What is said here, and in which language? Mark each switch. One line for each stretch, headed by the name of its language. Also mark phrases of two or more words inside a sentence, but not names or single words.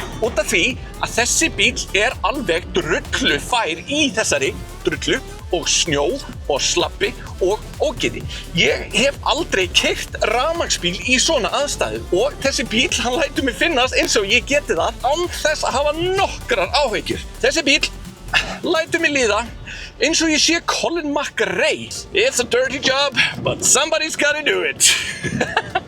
Icelandic: Út af því að þessi bíl alveg drullufær í þessari drullu og snjó og slabbi og ógeði. Ég hef aldrei keyrt rafmagnsbíl í svona aðstæðu og þessi bíl hann lætur mig finnast eins og ég geti það án þess að hafa nokkrar áhyggjur. Þessi bíl lætur mig líða eins og ég sé Colin McRae.
English: It's a dirty job, but somebody's gotta do it.